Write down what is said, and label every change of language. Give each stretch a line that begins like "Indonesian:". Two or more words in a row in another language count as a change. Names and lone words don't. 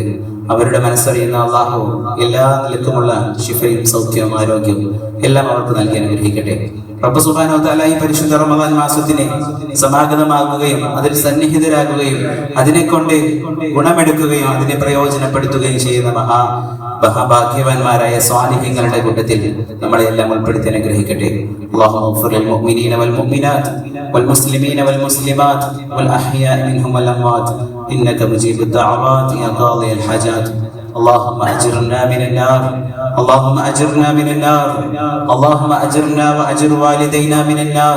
Malayalam: അവരുടെ മനസ്സറിയുന്ന അള്ളാഹു എല്ലാ നിലക്കുമുള്ള ശിഫയും സൗഖ്യവും ആരോഗ്യവും എല്ലാം അവർക്ക് നൽകി അനുഗ്രഹിക്കട്ടെ. റബ്ബ് സുബ്ഹാനഹു വ തആല ഈ പരിശുദ്ധ റമദാൻ മാസത്തിനെ സമാഗതമാകുകയും അതിൽ സന്നിഹിതരാകുകയും അതിനെക്കൊണ്ട് ഗുണമെടുക്കുകയും അതിനെ പ്രയോജനപ്പെടുത്തുകയും ചെയ്യുന്ന മഹാഭാഗ്യവാന്മാരായ സ്വാലിഹ്യങ്ങളുടെ കൂട്ടത്തിൽ നമ്മളെ എല്ലാം ഉൾപ്പെടുത്തി അനുഗ്രഹിക്കട്ടെ.
Arabic: اللهم اغفر للمؤمنين والمؤمنات والمسلمين والمسلمات والأحياء منهم والأموات إنك مجيب الدعوات يا قاضي الحاجات. اللهم أجرنا من النار اللهم أجرنا من النار اللهم أجرنا وأجر والدينا من النار.